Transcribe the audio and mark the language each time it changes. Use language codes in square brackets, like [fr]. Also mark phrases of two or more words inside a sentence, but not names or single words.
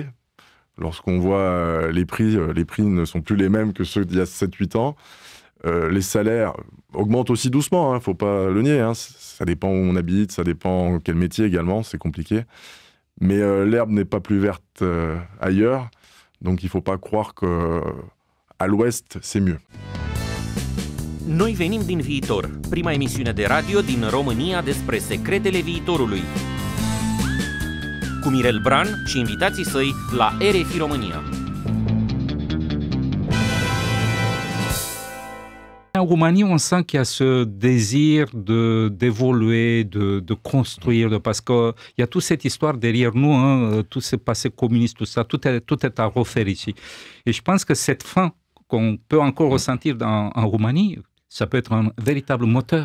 [fr] Lorsqu'on voit les prix ne sont plus les mêmes que ceux d'il y a 7-8 ans. Les salaires augmentent aussi doucement, hein, faut pas le nier. Hein. Ça dépend où on habite, ça dépend quel métier également, c'est compliqué. Mais l'herbe n'est pas plus verte ailleurs. Donc il ne faut pas croire qu'à l'ouest, c'est mieux. [ro] Noi venim din viitor, prima emisiune de radio din România despre secretele viitorului. Cu Mirel Bran și invitații săi la RFI România. [fr] En Roumanie, on sent qu'il y a ce désir d'évoluer, de construire, parce qu'il y a toute cette histoire derrière nous, hein, tout ce passé communiste, tout ça, tout est à refaire ici. Et je pense que cette faim qu'on peut encore ressentir en Roumanie, ça peut être un véritable moteur.